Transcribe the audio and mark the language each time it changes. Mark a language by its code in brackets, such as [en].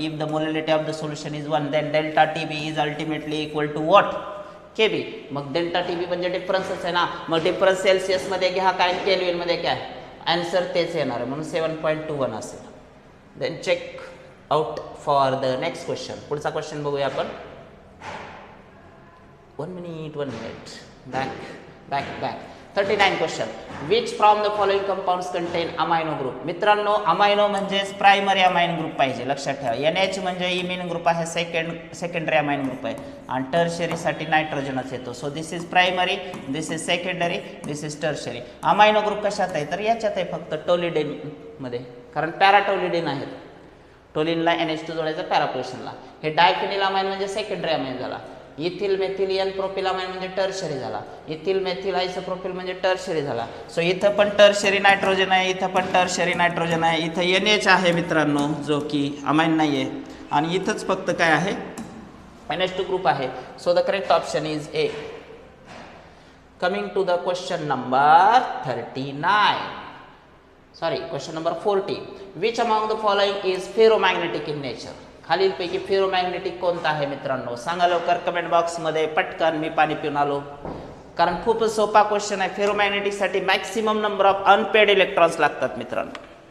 [en] If the molality of the solution is 1, then delta TB is ultimately equal to what, KB. [mr] मग delta TB म्हणजे डिफरन्सच आहे ना, मग difference Celsius मध्ये घ्या काय केल्विन मध्ये काय, आन्सर तेच येणार आहे, म्हणून 7.21 असेल. [en] Then check out for the next question. [mr] पुढचा क्वेश्चन बघूया आपण. [en] 1 minute back 39 question. Which from the following compounds contain amino group. [mr] मित्रांनो अमायनो म्हणजेच प्रायमरी अमायनो ग्रुप पाहिजे, लक्षात ठेवा. NH म्हणजे इमिन ग्रुप आहे, सेकंडरी अमायनो ग्रुप आहे, आणि टर्शरीसाठी नायट्रोजनच येतो. [en] So this is primary, this is secondary, this is tertiary. [mr] Amino group कशात आहे, तर याच्यात आहे फक्त टोलिडेन मध्ये, कारण पॅराटोलिडेन आहेत. टोलिनला NH2 जोडायचं पॅरापोर्शनला. हे डायफिनिल अमाइन म्हणजे सेकंडरी अमाइन झाला. इथिल मेथिल एन प्रोपिलामाइन म्हणजे टर्शरी झाला. इथिल मेथिल आयसोप्रोपिल म्हणजे टर्शरी झाला. सो इथं पण टर्शरी नायट्रोजन आहे, इथं पण टर्शरी नायट्रोजन आहे, इथं NH आहे मित्रांनो जो की अमाइन नाही आहे, आणि इथंच फक्त काय आहे, NH2 ग्रुप आहे. [en] So the correct option is A. Coming to the question number 39, sorry question number 40. Which among the following is ferromagnetic in nature. [mr] खालीलपैकी फेरोमॅग्नेटिक कोणता आहे मित्रांनो, सांगा लवकर कमेंट बॉक्समध्ये पटकन. मी पाणी पिऊन आलो, कारण खूप सोपा क्वेश्चन आहे. फेरोमॅग्नेटिकसाठी maximum number of unpaired electrons लागतात मित्रांनो.